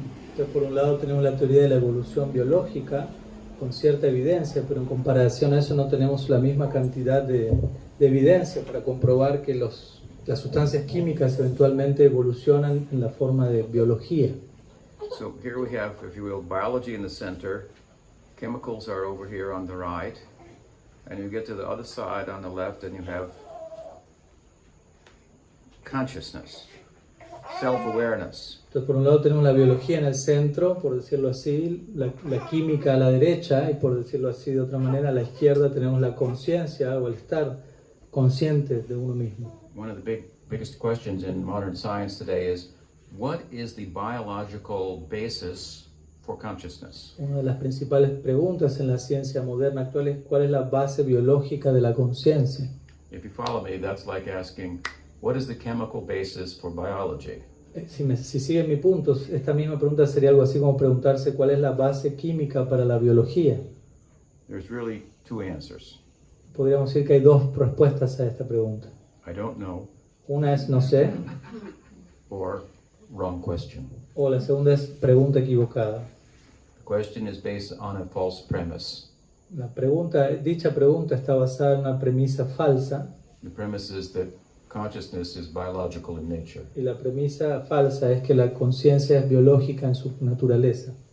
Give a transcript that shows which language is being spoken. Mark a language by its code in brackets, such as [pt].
[es] Entonces, por un lado tenemos la teoría de la evolución biológica con cierta evidencia, pero en comparación a eso no tenemos la misma cantidad de evidencia para comprobar que las sustancias químicas eventualmente evolucionan en la forma de biología. [en] So here we have, if you will, biology in the center, chemicals are over here on the right, and you get to the other side on the left and you have consciousness, self-awareness. [es] Entonces, por un lado tenemos la biología en el centro, por decirlo así, la química a la derecha, y por decirlo así de otra manera, a la izquierda tenemos la conciencia o el estar consciente de uno mismo. [en] One of the biggest questions in modern science today is, what is the biological basis for consciousness? [es] Una de las principales preguntas en la ciencia moderna actual es cuál es la base biológica de la conciencia. [en] If you follow me, that's like asking, what is the chemical basis for biology? [es] Si siguen mi punto, esta misma pregunta sería algo así como preguntarse cuál es la base química para la biología. [en] There's really two answers. [es] Podríamos decir que hay dos respuestas a esta pregunta. [en] I don't know, [es] Una es no sé, [en] or wrong question. [es] o la segunda es pregunta equivocada. [en] The question is based on a false premise. [es] Dicha pregunta está basada en una premisa falsa, [en] The premise is that consciousness is biological in nature. [es] y la premisa falsa es que la conciencia es biológica en su naturaleza.